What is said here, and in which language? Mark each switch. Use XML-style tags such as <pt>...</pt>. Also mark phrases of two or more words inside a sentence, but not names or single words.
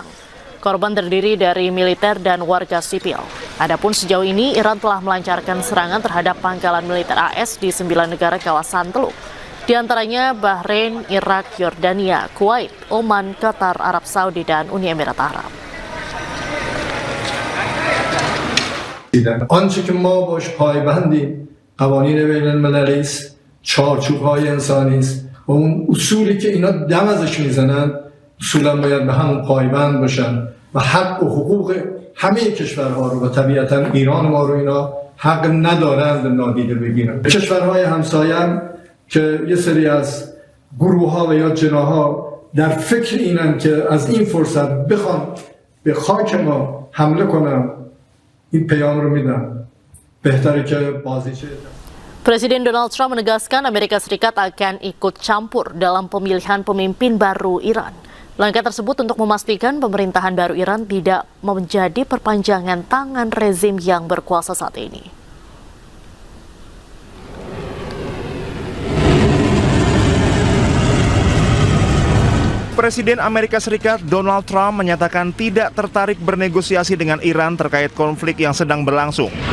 <id>Korban terdiri dari militer dan warga sipil. Adapun sejauh ini, Iran telah melancarkan serangan terhadap pangkalan militer AS di 9 negara kawasan Teluk. Di antaranya Bahrain, Irak, Yordania, Kuwait, Oman, Qatar, Arab Saudi, dan Uni Emirat Arab.</id> <fa>آنچه که ما باش پایبندیم قوانین بین المللی است، چارچوب‌های انسانی است و اون اصولی که اینا دم ازش میزنن اصولا باید به همون پایبند باشن و حق و حقوق همه کشورها رو و طبیعتا ایران ما رو اینا حق ندارند نادیده بگیرن. کشورهای همسایه هم که یه سری از گروه ها و یا جناها در فکر اینن که از این فرصت بخوان به خاک ما حمله کنن، این پیام رو میدن بهتره که بازیچه.</fa> <id>Presiden Donald Trump menegaskan Amerika Serikat akan ikut campur dalam pemilihan pemimpin baru Iran. Langkah tersebut untuk memastikan pemerintahan baru Iran tidak menjadi perpanjangan tangan rezim yang berkuasa saat ini. Presiden Amerika Serikat Donald Trump menyatakan tidak tertarik bernegosiasi dengan Iran terkait konflik yang sedang berlangsung.</id>